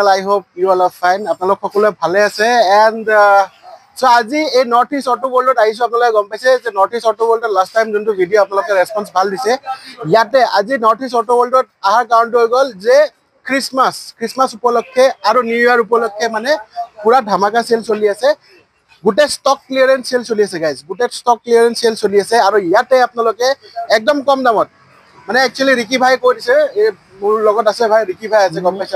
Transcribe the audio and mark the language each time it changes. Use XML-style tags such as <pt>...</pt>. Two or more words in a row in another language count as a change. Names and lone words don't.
<en>I hope you all are fine.</en> <as>আপোনালোক সকলোৱে ভালে আছে</as> <en>and so</en> <as>আজি এই নৰ্থ ইষ্ট অটো ৱৰ্ল্ডত আহিছো আপোনালোকে গম পাইছে যে নৰ্থ ইষ্ট অটো ৱৰ্ল্ডত</as> <en>last time</en> <as>যোনটো ভিডিঅ' আপোনালোকে ৰেসপন্স ভাল দিছে ইয়াতে আজি নৰ্থ ইষ্ট অটো ৱৰ্ল্ডত আহাৰ কাৰণটো হৈ গ'ল যে ক্ৰিসমাস উপলক্ষে আৰু</as> <en>new year</en> <as>উপলক্ষে মানে পুৰা ধামাকা সেল চলি আছে গুটে</as> <en>stock clearance sale</en> <as>চলি আছে গাইজ গুটে</as> <en>stock clearance sale</en> <as>চলি আছে আৰু ইয়াতে আপোনালোকে একদম কম দামত মানে একচুয়ালি ৰিকি ভাই কৈ দিছে মোৰ লগত আছে ভাই ৰিকি ভাই আছে গম পাইছে</as>